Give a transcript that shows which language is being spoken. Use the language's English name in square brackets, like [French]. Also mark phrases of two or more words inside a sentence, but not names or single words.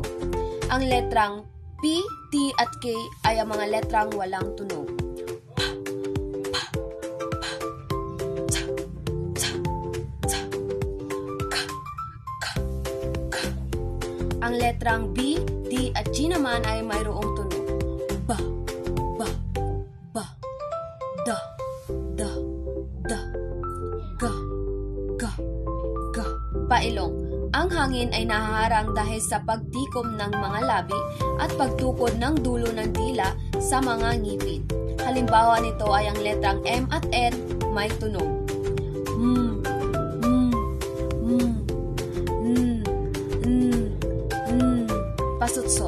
[Filipino] Ang letrang P, T at K ay ang mga letrang walang tunog. Ang letrang B, D at G naman ay mayroong tunog. Ba, ba, ba, da, da, da, ga, ga, ga. Pailong. Ang hangin ay nahaharang dahil sa pagtikom ng mga labi at pagtukod ng dulo ng dila sa mga ngipin. Halimbawa nito ay ang letrang M at N may tunog. Pasutsot.